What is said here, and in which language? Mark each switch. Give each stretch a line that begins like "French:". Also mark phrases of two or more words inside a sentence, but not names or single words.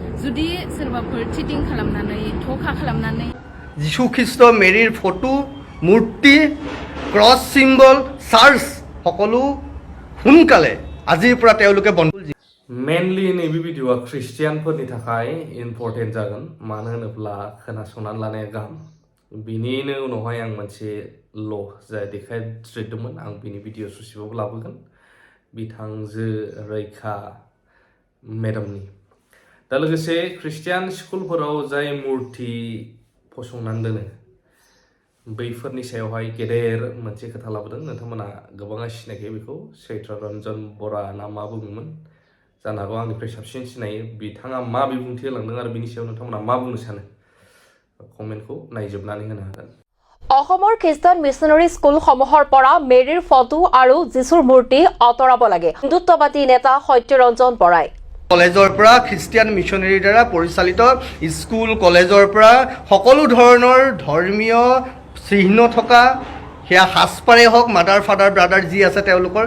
Bodo: जुदि सोरबाफोर चिटिं खालामनानै धोखा खालामनानै
Assamese: যীশু খ্ৰীষ্ট মেৰীৰ ফটো মূৰ্তি
English: cross symbol church
Assamese: সকলো সোনকালে আজিৰ পৰা তেওঁলোকে বন্ধ
Bodo: मेनलि नैबे भिडिअ'आ ख्रिस्टियानफोरनि थाखाय इम्पर्टेन्ट जागोन मानो होनोब्ला खोनासंनानै लानाया गाहाम बिनिनो उनावहाय आं मोनसे ल' जाय देखायस्रायदोंमोन आं बिनि भिडिअ ससेबाबो लाबोगोन बिथांजो रैखा मेडामनि दा लोगोसे ख्रिस्टियान स्कुलफोराव जाय मुर्ति फसंनानै दोनो बैफोरनि सायावहाय गेदेर मोनसे खोथा लाबोदों नोंथांमोना गोबाङा सिनायखायो बेखौ चैत्र रन्जन बरा ना मा बुङोमोन जानो हागौ आंनिफ्राय साबसिन सिनायो बिथाङा मा बिबुंथि होलांदों आरो बिनि सायाव नोंथांमोना मा बुंनो सानो कमेन्टखौ नायजोबनानै होनो हागोन
Assamese: অসমৰ খ্ৰীষ্টান মিছনেৰী স্কুলসমূহৰ পৰা মেৰীৰ ফটো আৰু যীশুৰ মূৰ্তি আঁতৰাব লাগে হিন্দুত্ববাদী নেতা সত্যৰঞ্জন বৰাই কলেজৰ পৰা খ্ৰীষ্টিয়ান মিছনেৰীৰ দ্বাৰা পৰিচালিত স্কুল কলেজৰ পৰা সকলো ধৰণৰ ধৰ্মীয় চিহ্ন থকা সেয়া সাজপাৰেই হওক
English: mother father brother
Assamese: যি আছে তেওঁলোকৰ